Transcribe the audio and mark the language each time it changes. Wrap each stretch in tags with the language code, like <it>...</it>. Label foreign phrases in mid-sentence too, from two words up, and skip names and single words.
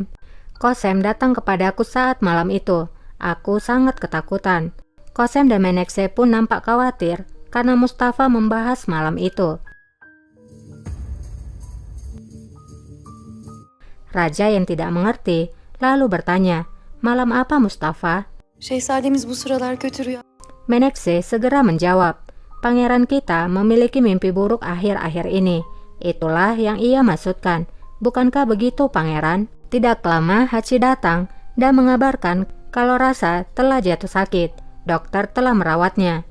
<id>Kosem datang kepadaku saat malam itu. Aku sangat ketakutan. Kosem dan Menekse pun nampak khawatir karena Mustafa membahas malam itu. Raja yang tidak mengerti lalu bertanya, malam apa Mustafa?</id> <tr>Şehzademiz bu sıralar kötü rüya.</tr> <id>Menekse segera menjawab, pangeran kita memiliki mimpi buruk akhir-akhir ini. Itulah yang ia maksudkan. Bukankah begitu pangeran? Tidak lama Hachi datang dan mengabarkan kalau Rasa telah jatuh sakit. Dokter telah merawatnya.</id>